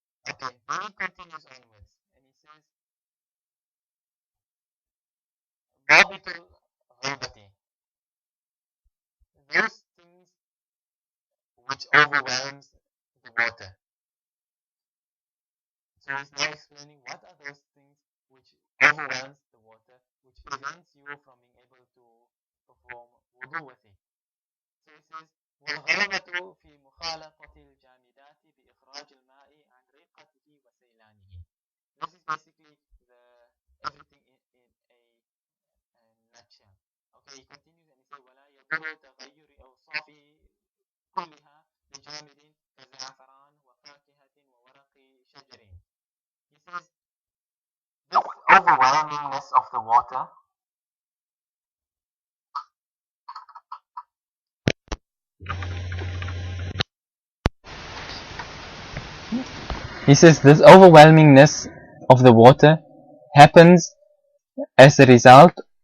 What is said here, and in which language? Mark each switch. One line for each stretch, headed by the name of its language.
English: Okay, then he continues onwards, and he says, Babitul Ghibati, those things which overwhelms the water. So he's now explaining what are those things which overwhelms the water, which prevents you from being able to perform wudu with it. So he says,
Arabic: والغلبة في مخالطة الجامدات بإخراج الماء عن رقته وسيلانه.
English: This is basically the everything in a nutshell. Okay, he continues and he says,
Arabic: ولا يضر تغير أوصافه كلها بجامد كزعفران وفاكهة وورق شجر.
English: He says, this overwhelmingness of the water, he says this overwhelmingness of the water happens as a result